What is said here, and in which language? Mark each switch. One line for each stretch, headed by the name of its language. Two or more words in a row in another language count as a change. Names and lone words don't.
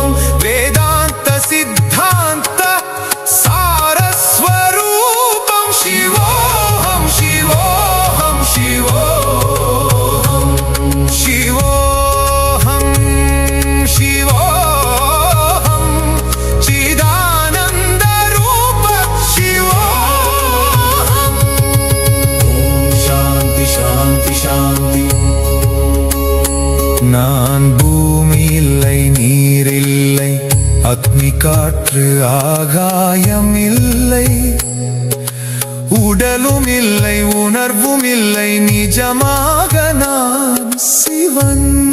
Sanskrit: वेदान्त सिद्धान्त सारस्वरूपं शिवोऽहं शिवोऽहं शिवोऽहं शिवोऽहं शिवोऽहं चिदानन्दरूप शिवोऽहम् शान्ति शान्ति शान्ति
Tamil: நான் பூமி இல்லை நீரில்லை அக்னி காற்று ஆகாயம் இல்லை உடலும் இல்லை உணர்வும் இல்லை நிஜமாக நான் சிவன்